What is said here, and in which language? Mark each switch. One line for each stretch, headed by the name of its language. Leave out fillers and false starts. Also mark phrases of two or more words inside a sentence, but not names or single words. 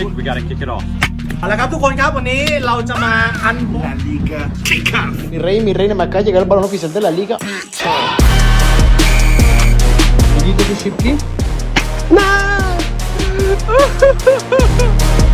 English: We gotta kick it off.
Thai: เอาละครับทุกคนครับวันนี้เราจะมาอันบ็อก
English: La Liga Kick-Off.
Spanish: Mi reina, me acaba de llegar el balón oficial de la liga. ¿Y dice que Shipki? ¡No!